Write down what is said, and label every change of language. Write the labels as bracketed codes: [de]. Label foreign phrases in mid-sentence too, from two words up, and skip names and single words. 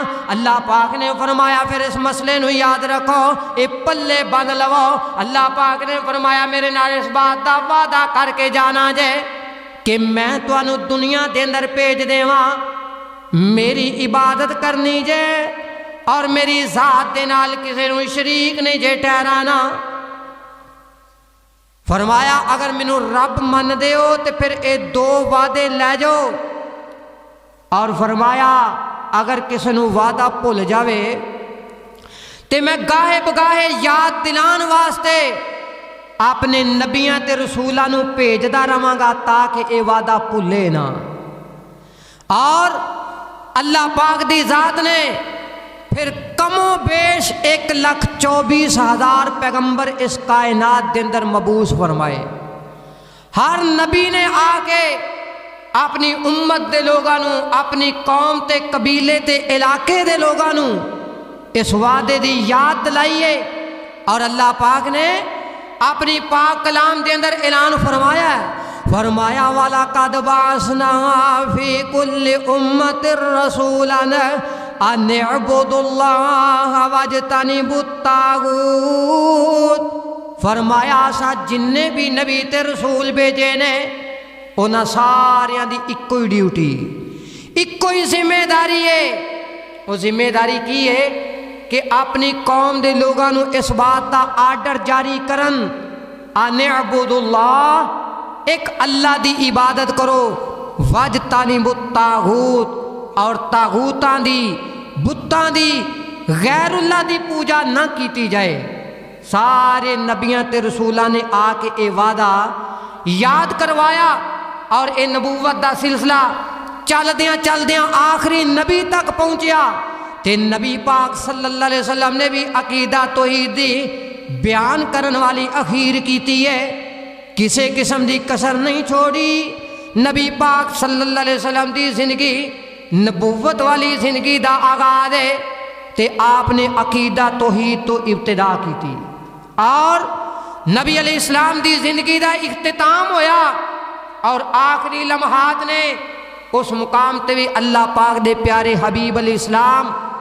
[pa] اللہ پاک نے فرمایا پھر اس مسئلے نو یاد رکھو، اے پلے بن لو۔ اللہ پاک نے فرمایا میرے نال اس بات دا وعدہ کر کے جانا جے کہ میں تانوں دنیا دے اندر بھیج دیواں، میری عبادت کرنی جے اور میری ذات دے نال کسے نو شریک نہیں جے ٹھہرانا۔ فرمایا اگر مینوں رب من دے ہو تے پھر اے دو وعدے لے جاؤ، اور فرمایا اگر کسی نو وعدہ بھول جاوے تے میں گاہے بگاہے یاد دلان واسطے اپنے نبیاں تے رسولاں نو بھیجدا رہاں گا تاکہ اے وعدہ بھولے نہ۔ اور اللہ پاک دی ذات نے پھر کم و بیش 1,24,000 پیغمبر اس کائنات دے اندر مبعوث فرمائے۔ ہر نبی نے آ کے اپنی امت دے لوگاں نو، اپنی قوم تے قبیلے تے علاقے دے لوگاں نو اس وعدے دی یاد دلائیے، اور اللہ پاک نے اپنی پاک کلام دے اندر اعلان فرمایا ہے، فرمایا [ar] وَلَقَدْ بَعَثْنَا فِي كُلِّ أُمَّةٍ رَسُولًا أَنِ اعْبُدُوا اللَّهَ وَاجْتَنِبُوا الطَّاغُوتَ۔ [pa] فرمایا اسا جننے بھی نبی تے رسول بھیجے نے انہاں ساریاں دی ایکو ہی ڈیوٹی، ایکو ہی ذمہ داری ہے۔ وہ ذمہ داری کی ہے کہ اپنی قوم دے لوگاں نو اس بات دا آرڈر جاری کرن، [ar] ان اعبدوا اللہ، [pa] ایک اللہ دی عبادت کرو، [ar] واجتنبوا الطاغوت، [pa] اور طاغوتاں دی، بتاں دی، غیر اللہ دی پوجا نہ کیتی جائے۔ سارے نبیاں تے رسولاں نے آ کے اے وعدہ یاد کروایا، اور اے نبوت دا سلسلہ چلدیاں چلدیاں آخری نبی تک پہنچیا، تے نبی پاک [ar] صلی اللہ علیہ وسلم [pa] نے بھی عقیدہ توحید دی بیان کرن والی اخیر کیتی ہے، کسے قسم دی کسر نہیں چھوڑی۔ نبی پاک [ar] صلی اللہ علیہ وسلم [pa] دی زندگی نبوت والی زندگی دا آغاز ہے، تے آپ نے عقیدہ توحید تو ابتدا کی تھی، اور نبی [ar] علیہ السلام [pa] دی زندگی دا اختتام ہویا، اور آخری لمحات نے اس مقام تے بھی اللہ پاک دے پیارے حبیب [ar] علیہ السلام